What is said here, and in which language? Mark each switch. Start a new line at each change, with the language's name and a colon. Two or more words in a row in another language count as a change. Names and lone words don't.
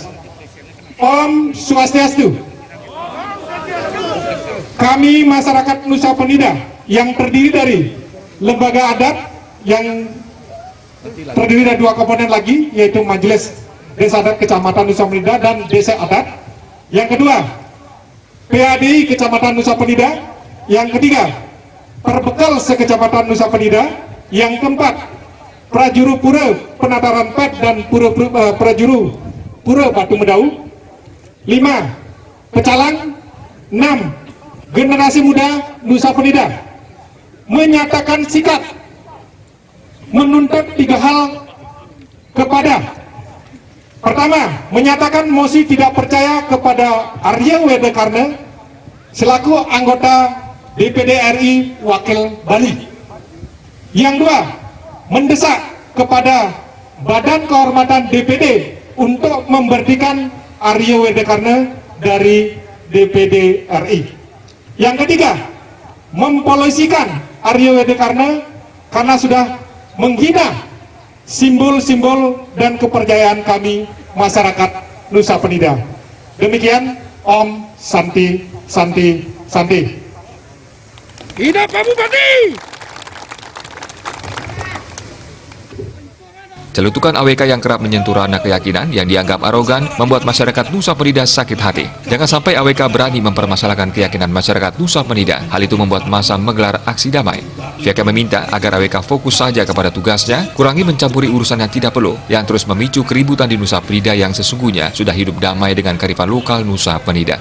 Balinese: Om Swastiastu.
Indonesian: Kami masyarakat Nusa Penida yang terdiri dari lembaga adat yang terdiri dari dua komponen lagi, yaitu Majelis Desa Adat Kecamatan Nusa Penida dan Desa Adat. Yang kedua, PADI Kecamatan Nusa Penida. Yang ketiga, Perbekal Sekecamatan Nusa Penida. Yang keempat, Prajuru Pura Penataran Pet dan Prajuru Pura Batu Medau. 5. Pecalang. 6. Generasi Muda Nusa Penida menyatakan sikap menuntut 3 hal kepada: pertama, menyatakan mosi tidak percaya kepada Arya Wedakarna selaku anggota DPD RI Wakil Bali. Yang dua, mendesak kepada Badan Kehormatan DPD untuk memberhentikan Arya Wedakarna dari DPD RI. Yang ketiga, mempolisikan Arya Wedakarna karena sudah menghina simbol-simbol dan kepercayaan kami masyarakat Nusa Penida. Demikian,
Balinese: Om Santi Santi Santi.
Indonesian: Hidup Pak Bupati! Celutukan AWK yang kerap menyentuh ranah keyakinan yang dianggap arogan membuat masyarakat Nusa Penida sakit hati. Jangan sampai AWK berani mempermasalahkan keyakinan masyarakat Nusa Penida. Hal itu membuat massa menggelar aksi damai. Pihaknya meminta agar AWK fokus saja kepada tugasnya, kurangi mencampuri urusan yang tidak perlu, yang terus memicu keributan di Nusa Penida yang sesungguhnya sudah hidup damai dengan kearifan lokal Nusa Penida.